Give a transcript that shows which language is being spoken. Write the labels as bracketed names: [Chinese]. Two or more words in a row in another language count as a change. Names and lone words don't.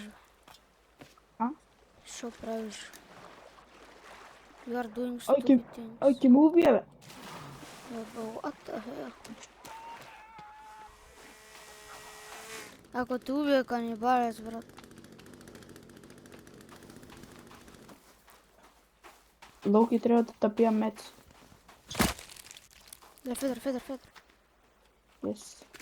[Macedonian] А? Шо правиш? [English] You are doing [Macedonian] Ај [English] stupid [Macedonian] ќе [English] things. [Macedonian] ме убие, бе. [English] What the hell? [Macedonian] Ако те убие канибалец, брат. Локи треба да пијам мец. Федер. Yes.